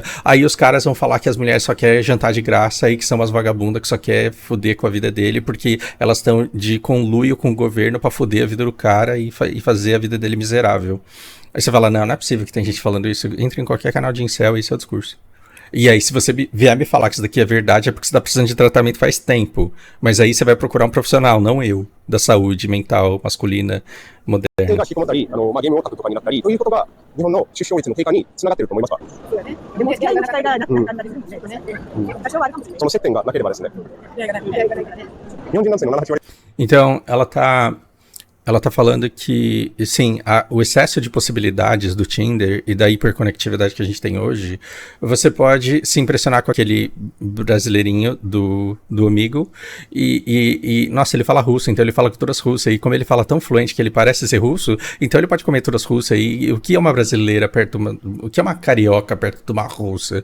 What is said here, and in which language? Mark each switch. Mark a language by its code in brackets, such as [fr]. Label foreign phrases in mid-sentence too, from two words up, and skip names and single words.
[pt] Aí os caras vão falar que as mulheres só querem jantar de graça e que são umas vagabundas que só querem foder com a vida dele porque elas estão de conluio com o governo pra foder a vida do cara e fazer a vida dele miserável. Aí você fala, não é possível que tem gente falando isso. Entra em qualquer canal de incel e esse é o discurso. E aí, se você vier me falar que isso daqui é verdade, é porque você tá precisando de tratamento faz tempo. Mas aí você vai procurar um profissional, não eu, da saúde mental masculina moderna. [ja] が引きこもったり、ゲームオタクとかになったりということが日本の出生率の低下につながっていると思いますか？そうだね。でも付き合いの機会がなくなったりするんですよね。多少はあるかもしれない。その接点がなければですね。出会いがないからね。日本人男性の7、8割。 [pt] Então, ela tá falando que, sim, o excesso de possibilidades do Tinder e da hiperconectividade que a gente tem hoje, você pode se impressionar com aquele brasileirinho do amigo e nossa, ele fala russo, então ele fala todas russas, e como ele fala tão fluente que ele parece ser russo, então ele pode comer todas russas, e o que é uma brasileira o que é uma carioca perto de uma russa?